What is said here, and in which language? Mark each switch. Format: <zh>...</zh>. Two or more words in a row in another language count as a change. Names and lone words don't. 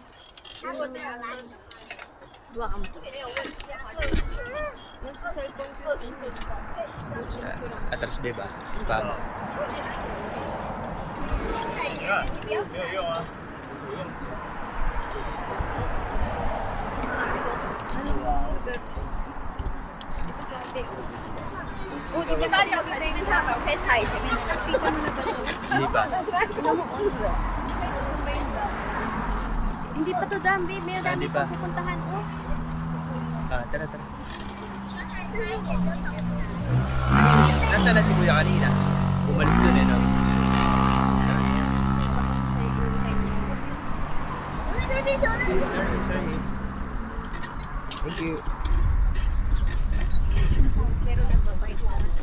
<tl>Duwa ka mo to. Nasa cellphone ko yung Basta, atras babe ah. Pamo. Ito sa atin. Oh,</tl> <zh>你把脚踩在地上，我可以踩前面那个。</zh> <tl>Hindi pa. Hindi pa to dam, babe. May dami Hindi pa. pa pupuntahan. Oh. Tara, tara. Nasaan na si Kuya kanina? Bumalik dun eh, no? Sorry.</tl> <en>Thank you.</en> <tl>Pero nagbabay ko.</tl>